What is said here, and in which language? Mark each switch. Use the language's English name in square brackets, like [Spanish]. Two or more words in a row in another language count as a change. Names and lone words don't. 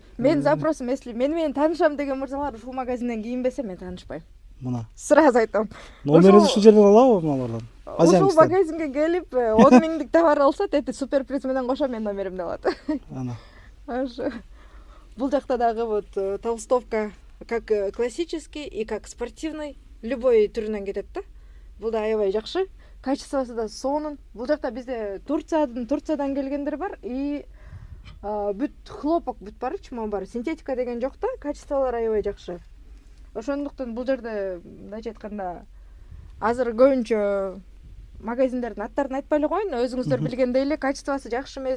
[Kyrgyz] Мен запросым, если мен менен таанышам деген мырзалар ушул магазинден кийинбесе, мен таанышпайм. Мына. Сразу айтам. Номерин ушул жерден алабы мыналардан? Ушул магазинге келип 10 миңдик товар алса, тети супер приз менен кошо мен номеримди алат. Ана. Ошо. Бул жакта дагы [Russian] вот толстовка как классический и как спортивный, любой [Kyrgyz] түрүнөн кетет да. Бул да аябай жакшы. Качествосы да сонун. Бул жакта бизде Турциядан келгендер бар, и бүт хлопок бүт барчы, могу бар. Синтетика деген жок да, качестволор аябай жакшы. Ошондуктан бул жерде мындайча айтканда азыр көбүнчө магазиндердин аттарын айтпай эле коеюн, өзүңүздөр билгендей эле качествосы жакшы эмес.